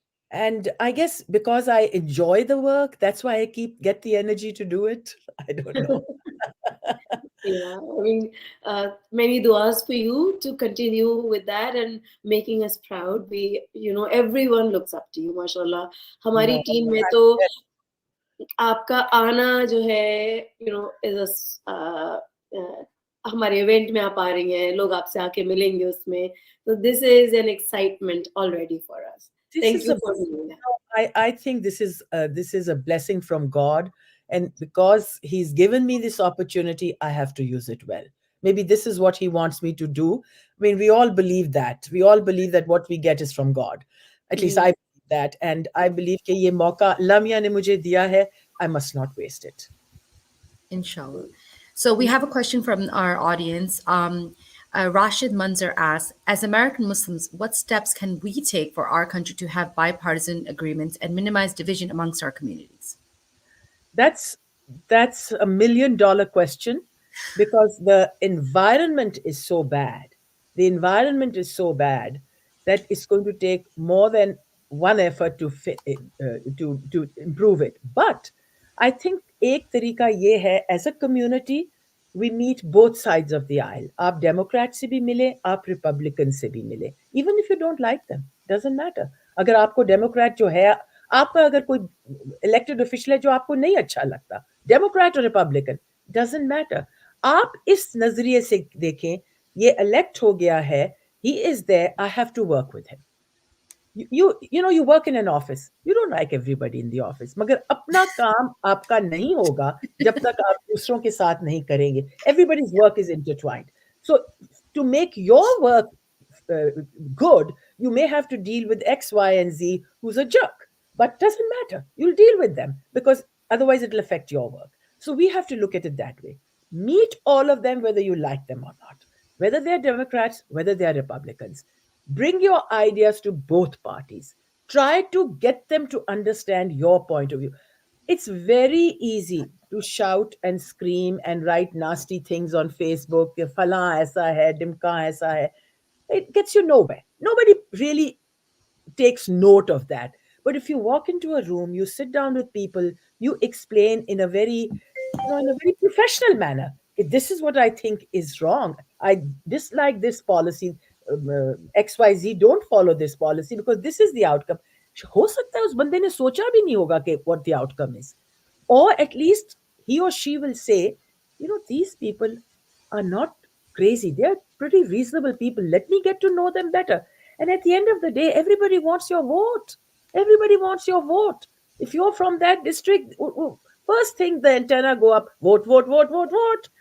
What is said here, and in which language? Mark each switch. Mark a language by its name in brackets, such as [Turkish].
[English] And I guess because I enjoy the work, that's why I get the energy to do it. I don't know. Yeah, I mean, many duas for you to continue with that and making us proud. Everyone looks up to you, mashallah. [Hindi] हमारी [English] No, [Hindi] team में तो आपका आना जो है, हमारे event में आप आ रही हैं, लोग आपसे आके मिलेंगे उसमें. [English] So this is an excitement already for us. this Thank is you a for doing that. I think this is a blessing from God, and because He's given me this opportunity, I have to use it well. Maybe this is what He wants me to do. I mean, we all believe that. We all believe that what we get is from God. At least I believe that, and I believe [Hindi] कि ये मौका अल्लाह मियाँ ने मुझे दिया है. [English] I must not waste it. Inshallah. So we have a question from our audience. Rashid Munzer asks, as American Muslims, what steps can we take for our country to have bipartisan agreements and minimize division amongst our communities? That's $1 million question, because the environment is so bad. The environment is so bad that it's going to take more than one effort to improve it. But I think [Hindi] एक तरीका ये है, [English] as a community, we meet both sides of the aisle. [Hindi] आप Democrat से भी मिले, आप Republican से भी मिले. [English] Even if you don't like them, doesn't matter. [Hindi] अगर आपको Democrat जो है, आपका अगर कोई elected official है जो आपको नहीं अच्छा लगता, [English] Democrat or Republican, doesn't matter. [Hindi] आप इस नजरिए से देखें, ये elect हो गया है, [English] he is there, I have to work with him. You work in an office, you don't like everybody in the office, [Hindi] मगर अपना काम आपका नहीं होगा जब तक आप दूसरों के साथ नहीं करेंगे. [English] Everybody's work is intertwined. So to make your work good, you may have to deal with X, Y, and Z who's a jerk, but doesn't matter. You'll deal with them because otherwise it'll affect your work. So we have to look at it that way. Meet all of them whether you like them or not, whether they're Democrats, whether they're Republicans. Bring your ideas to both parties. Try to get them to understand your point of view. It's very easy to shout and scream and write nasty things on Facebook. [Hindi] Fala aisa hai, dimka aisa hai. [English] It gets you nowhere. Nobody really takes note of that. But if you walk into a room, you sit down with people, you explain in a very, in a very professional manner. This is what I think is wrong. I dislike this policy. XYZ don't follow this policy because this is the outcome. [Hindi] हो सकता है उस बंदे ने सोचा भी नहीं होगा कि [English] what the outcome is. Or at least he or she will say, these people are not crazy. They're pretty reasonable people. Let me get to know them better. And at the end of the day, everybody wants your vote. Everybody wants your vote. If you're from that district, first thing the antenna go up, vote, vote, vote, vote, vote.